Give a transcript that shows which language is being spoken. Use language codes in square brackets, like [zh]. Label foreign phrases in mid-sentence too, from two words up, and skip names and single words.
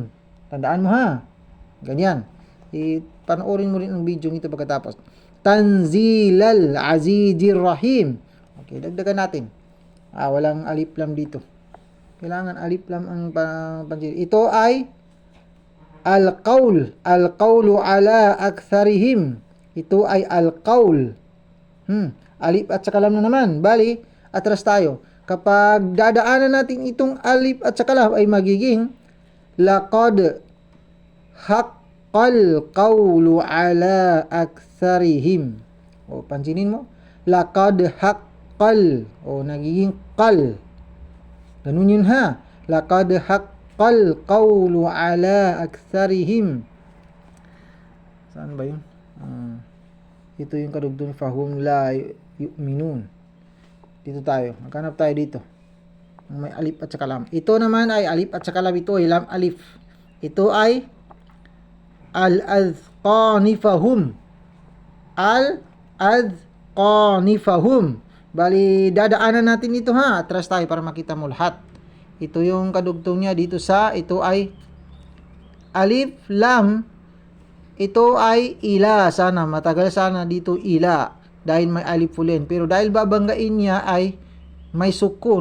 [tl] Tandaan mo ha. Ganyan. Panoorin mo rin ang video nito pagkatapos. [ar] تنزيل العزيز الرحيم. [tl] Okay, dagdagan natin. Walang alif lam dito. Kailangan alif lam ang pansin. Ito ay Al-Qaul. [ar] القول على أكثرهم. [tl] Ito ay Al-Qaul. Alif at saka lam na naman. Bali, atras tayo. Kapag dadaanan natin itong alif at saka lam ay magiging [ar] لقد حق القول على أكثرهم. [tl] O, pansinin mo. [ar] لقد حق. [tl] O, nagiging qal. Ganun yun ha. [ar] لقد حق القول على أكثرهم. [tl] Saan ba yun? Ito yung kadugtong [ar] فهم لا يؤمنون. [tl] Dito tayo. Maghanap tayo dito. May alif at saka lam. Ito naman ay alif at saka lam. Ito ay lam alif. Ito ay al-azqanifahum. [ar] Al-azqanifahum. [tl] Bali, dadaanan natin ito ha. Atras tayo para makita mo lahat. Ito yung kadugtong niya dito sa, ito ay alif, lam. Ito ay ila. Sana, matagal sana dito ila. Dahil may alif ulit. Pero dahil babanggain niya ay may sukun.